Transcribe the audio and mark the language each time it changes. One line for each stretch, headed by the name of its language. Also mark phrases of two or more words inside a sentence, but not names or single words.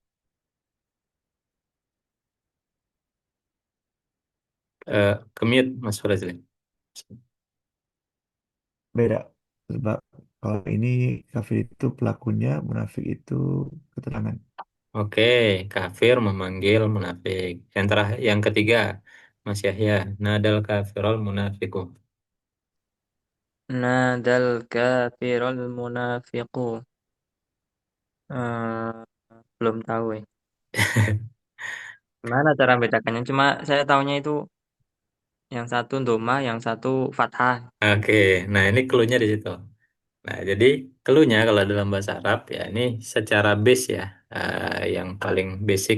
Indonesian: Kemit, Mas Prezli. Beda. Sebab kalau ini kafir itu pelakunya, munafik itu keterangan. Oke, kafir memanggil munafik. Yang terakhir, yang ketiga, Mas Yahya,
Arabic: نادى الكافر المنافق. نادى الكافر المنافق.
Indonesian: Eh, belum tahu ya. Gimana cara membedakannya? Cuma saya tahunya itu yang satu doma, yang satu fathah. Oke, nah ini clue-nya di situ. Nah, jadi clue-nya kalau dalam bahasa Arab ya ini secara base ya, yang paling basic.